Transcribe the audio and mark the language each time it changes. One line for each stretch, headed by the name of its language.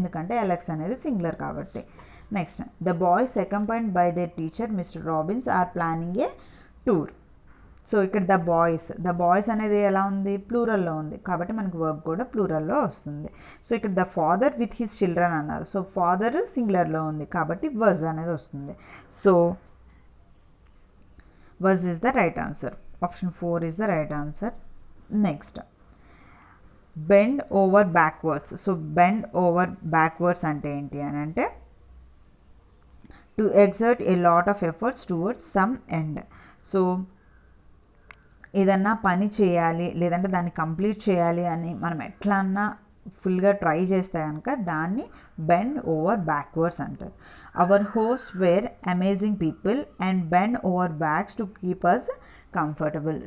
Telugu: ఎందుకంటే అలెక్స్ అనేది సింగులర్ కాబట్టి. Next,
English: The boys accompanied by their teacher mister Robins are planning a tour.
Telugu: So ఇక్కడ the boys అనేది ఎలా ఉంది, ప్లూరల్లో ఉంది కాబట్టి మనకి వర్బ్ కూడా ప్లూరల్లో వస్తుంది. సో ఇక్కడ the father with his children అన్నారు. సో ఫాదర్ సింగులర్లో ఉంది కాబట్టి వజ్ అనేది వస్తుంది.
English: So was is the right answer. Option 4 is the right answer. Next, bend over backwards. So bend over backwards
Telugu: ante enti anante
English: to exert a lot of efforts towards some end.
Telugu: So ఏదన్నా పని చేయాలి లేదంటే దాన్ని complete చేయాలి అని మనం ఎట్లా అన్నా ఫుల్గా ట్రై చేస్తే కనుక దాన్ని బెండ్ ఓవర్ బ్యాక్వర్డ్స్ అంటారు.
English: Our host were amazing people and bend over backs to keep us comfortable.